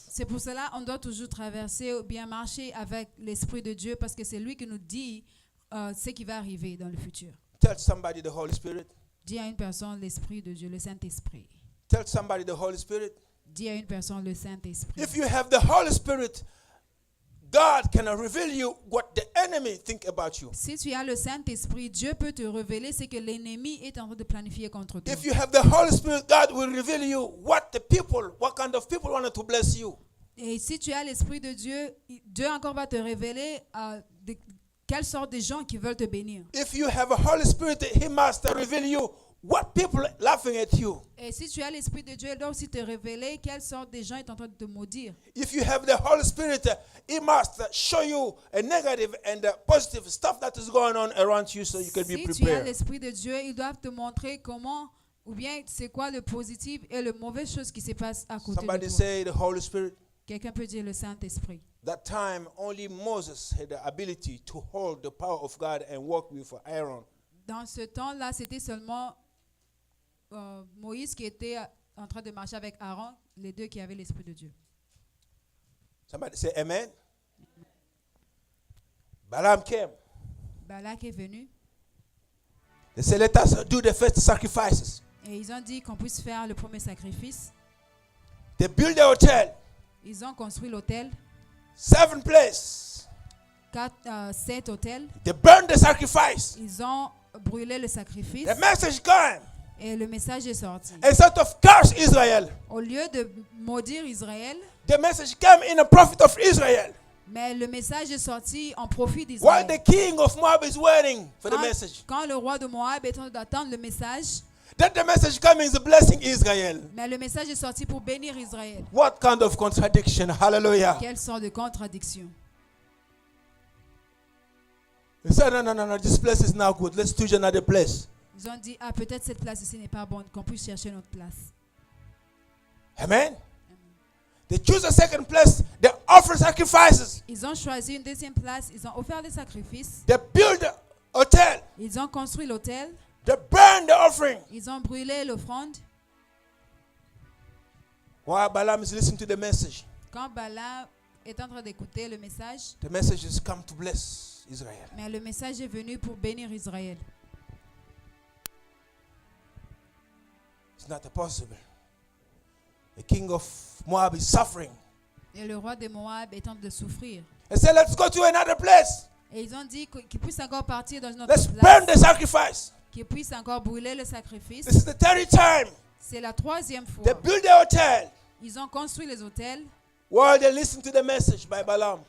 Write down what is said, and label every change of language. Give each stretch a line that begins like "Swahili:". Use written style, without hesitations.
French: C'est pour cela qu'on doit toujours traverser ou bien marcher avec l'Esprit de Dieu parce que c'est lui qui nous dit ce qui va arriver dans le futur.
English: Tell somebody the Holy Spirit.
French: Dis à une personne l'Esprit de Dieu, le Saint-Esprit.
English: Tell somebody the Holy Spirit.
French: Dis à une personne le Saint-Esprit.
English: If you have the Holy Spirit, God can reveal you what the enemy think about you.
French: Si tu as le Saint-Esprit, Dieu peut te révéler ce que l'ennemi est en train de planifier contre toi.
English: If you have the Holy Spirit, God will reveal you what kind of people wanted to bless you.
French: Et si tu as l'Esprit de Dieu, Dieu encore va te révéler quelle sorte de gens qui veulent te bénir.
English: If you have a Holy Spirit, He must reveal you what people laughing at you.
French: Et si tu as l'Esprit de Dieu, il doit aussi te révéler quelle sorte de gens est en train de te maudire.
English: If you have the Holy Spirit, He must show you a negative and positive stuff that is going on around you so you can be
French: Si tu as
English: prepared.
French: l'Esprit de Dieu, ils doivent te montrer comment, ou bien c'est quoi le positif et le mauvais chose qui se passe à côté
English: Somebody
French: de toi.
English: say the Holy Spirit.
French: Quelqu'un peut dire le Saint-Esprit.
English: That time, only Moses had the ability to hold the power of God and work with Aaron.
French: Dans ce temps-là, c'était seulement Moïse qui était en train de marcher avec Aaron, les deux qui avaient l'Esprit de Dieu.
English: Somebody say amen. Balaam came.
French: Balak est venu
English: They said, let us do the first sacrifices.
French: et ils ont dit qu'on puisse faire le premier sacrifice.
English: They built the hotel,
French: Ils ont construit l'autel,
English: 7 places.
French: 7 hôtels.
English: They burned the sacrifice.
French: Ils ont brûlé le sacrifice
English: The message came.
French: et le message est sorti.
English: Instead of curse Israel,
French: Au lieu de maudire Israël,
English: the message came in the prophet of Israel.
French: mais le message est sorti en profit
English: While the
French: d'Israël.
English: king of Moab is waiting for the message.
French: Quand le roi de Moab est en train d'attendre le message,
English: That the message coming is blessing Israel.
French: mais le message est sorti pour bénir Israël.
English: What kind of contradiction? Hallelujah.
French: Quelle sorte de contradiction?
English: He said, no, this place is not good. Let's choose another place.
French: Ils ont dit, ah, peut-être cette place ici n'est pas bonne, qu'on puisse chercher notre place. Amen.
English: They choose a second place. They offer sacrifices.
French: Ils ont choisi une deuxième place, ils ont offert des sacrifices,
English: They build the hotel.
French: ils ont construit l'autel,
English: They burn the offering.
French: ils ont brûlé l'offrande.
English: While Balaam is listening to the message,
French: Quand Balaam est en train d'écouter le message,
English: the message has come to bless Israel.
French: mais le message est venu pour bénir Israël.
English: It's not possible. The king of Moab is suffering.
French: Et le roi de Moab est en train de souffrir.
English: They said, let's go to another place.
French: Et ils ont dit qu'il puisse encore partir dans une autre
English: Let's burn the sacrifice.
French: qu'il puisse encore brûler le sacrifice.
English: This is the third time.
French: C'est la troisième
English: They
French: fois.
English: build the hotel
French: Ils ont construit les hôtels.
English: while they listen to the message by Balaam.